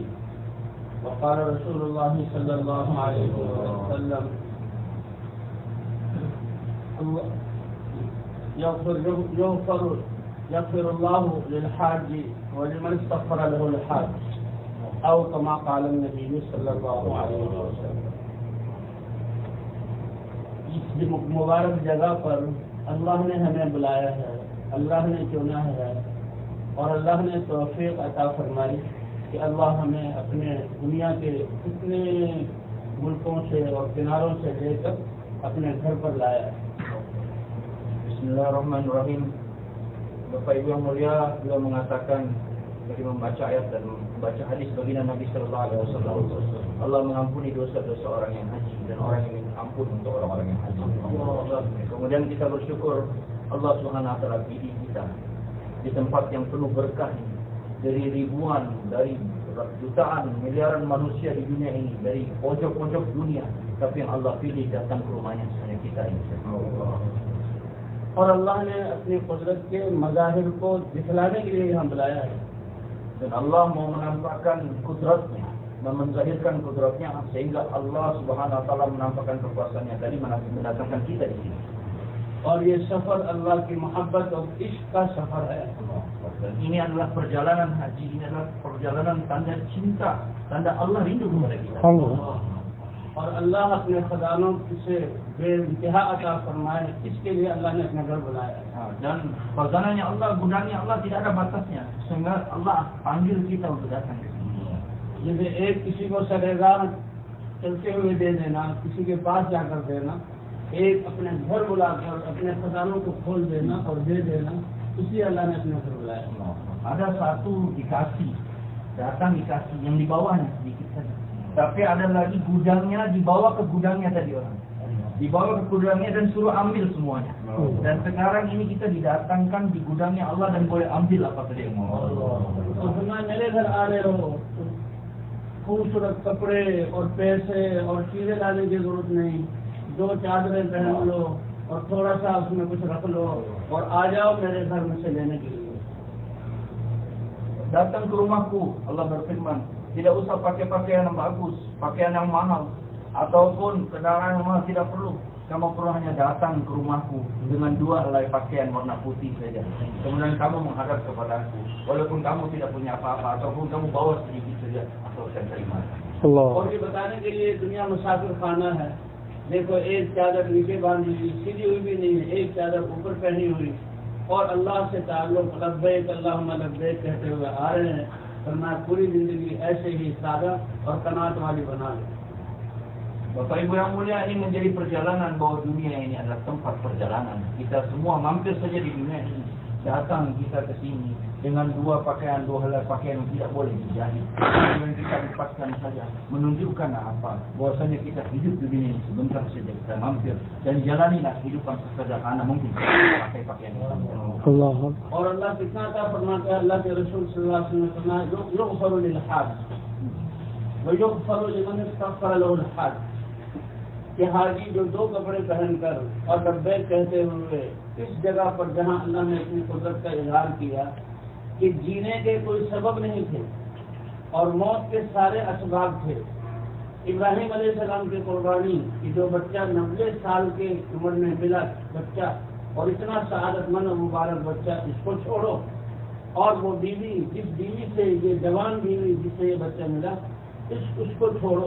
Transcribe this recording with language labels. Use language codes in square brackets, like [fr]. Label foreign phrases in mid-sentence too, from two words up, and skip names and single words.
[ar] وقال رسول الله صلى الله عليه وسلم يغفر الله للحاج ولمن استغفر له الحاج أو كما قال نبي صلى الله عليه وسلم. [ur] اس مبارک جگہ پر اللہ نے ہمیں بلایا ہے، اللہ نے چنا ہے اور اللہ نے توفیق عطا فرمائی کہ اللہ ہمیں اپنے دنیا کے کتنے ملکوں سے اور کناروں سے لے کر اپنے گھر پر لایا ہے. [id] Bismillahirrahmanirrahim. Bapak Ibu yang mulia, beliau mengatakan bagi membaca ayat dan membaca hadis baginda Nabi [ar] صلى الله عليه وسلم, [id] Allah mengampuni dosa-dosa orang yang haji dan orang yang minta ampun untuk orang-orang yang haji. Kemudian kita bersyukur Allah [ar] سبحانه وتعالى [id] pilih kita di tempat yang penuh berkah ini, dari ribuan, dari jutaan, miliaran manusia di dunia ini, dari pojok-pojok dunia, tapi yang Allah pilih datang ke rumahnya hanya kita ini. [ur] اور اللہ نے اپنی قدرت کے مظاہر کو دکھلانے کے لیے ہم بلایا ہے. [id] Dan Allah mau menampakkan kudratnya dan menzahirkan kudratnya sehingga Allah [ar] سبحانه وتعالى [id] menampakkan kekuasaannya tadi mendatangkan kita di sini. [ur] اور یہ سفر اللہ کی محبت اور عشق کا سفر ہے. [id] Dan ini adalah perjalanan haji, ini adalah perjalanan tanda cinta, tanda Allah rindu kepada kita. [ur] اور اللہ اپنے خزانوں سے بے انتہا عطا فرمائے، اس کے لیے اللہ نے اپنا گھر بنایا. [id] Dan khazanahnya Allah, gudangnya Allah tidak ada batasnya, sehingga Allah panggil kita untuk datang ke sini. [ur] جیسے ایک کسی کو سرگاہ چلتے ہوئے دے دینا، کسی کے پاس جا کر دینا، ایک اپنے گھر بلا کر اپنے خزانوں کو کھول دینا اور دے دینا، اس لیے اللہ نے اپنے گھر بلایا. [id] Ada satu dikasih, datang dikasih, yang di bawahnya sedikit saja. Tapi ada lagi gudangnya, dibawa ke gudangnya tadi orang. Dibawa ke gudangnya dan suruh ambil semuanya. Dan sekarang ini kita didatangkan di gudangnya Allah dan boleh ambil apa saja yang mau. [ur] میرے گھر آ رہے ہو، خوبصورت کپڑے اور پیسے اور چیزیں لانے کی ضرورت نہیں، 2 چادریں پہن لو اور تھوڑا سا اس میں کچھ رکھ لو اور آ جاؤ میرے گھر میں سے لینے کے لیے. [id] Datang ke rumahku, Allah berfirman, tidak usah pakai pakaian yang bagus, pakaian yang mahal, ataupun kendaraan yang mahal, tidak perlu. Kamu perlu hanya datang ke rumahku dengan 2 helai pakaian warna putih saja. Kemudian kamu menghadap kepadaku, walaupun kamu tidak punya apa-apa, ataupun kamu bawa sedikit saja, atau saya terima. [ur] اور یہ بتانے کے لیے دنیا مسافر خانہ ہے. دیکھو، ایک چادر نیچے باندھی ہوئی، سیدھی ہوئی بھی نہیں ہے، ایک چادر اوپر پہنی ہوئی اور اللہ سے تعلق [ar] لبيك اللهم لبيك [ur] کہتے ہوئے آ رہے ہیں. میں پوری زندگی ایسے ہی سادہ اور قناعت والی بنا لے. [id] Bapak Ibu yang mulia, ini menjadi perjalanan bahwa dunia ini adalah tempat perjalanan. Kita semua mampir saja di dunia ini. Datang kita ke sini dengan 2 pakaian, 2 helai pakaian yang tidak boleh dijahit. Yang kita lepaskan saja menunjukkan apa? Bahwasanya kita hidup di dunia ini sebentar saja, kita mampir dan jalanilah kehidupan sesederhana mungkin pakai pakaian itu. Allah. [ur] اور اللہ کتنا تھا فرماتا ہے، اللہ کے رسول [ar] صلى الله عليه وسلم [ur] نے فرمایا [ar] يغفر للحاج ويغفر لمن استغفر له الحاج, [ur] کہ حاجی جو 2 کپڑے پہن کر اور لبیک کہتے ہوئے اس جگہ پر جہاں اللہ نے اپنی قدرت کا اظہار کیا کہ جینے کے کوئی سبب نہیں تھے اور موت کے سارے اسباب تھے. ابراہیم علیہ السلام کی قربانی کہ جو بچہ 90 سال کے عمر میں ملا بچہ، اور اتنا سعادت مند اور مبارک بچہ، اس کو چھوڑو اور وہ بیوی، جس بیوی سے یہ جوان بیوی جس سے یہ بچہ ملا، اس کو چھوڑو.